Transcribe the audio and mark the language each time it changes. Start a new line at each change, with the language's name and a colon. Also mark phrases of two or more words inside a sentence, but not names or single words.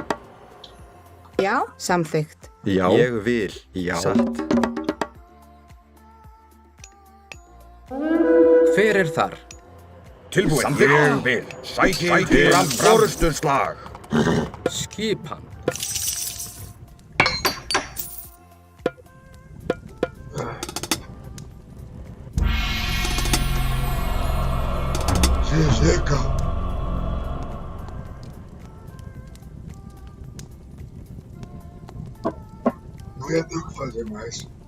Icelandic: Já, samþykkt. Já. Ég vil. Já. Satt. Hver er þar? Tilbúin. Samþykkt. Ég vil. Sækir til orrustuslag. Skipan.
Portuguese: Chega. Não ia ter o que fazer mais.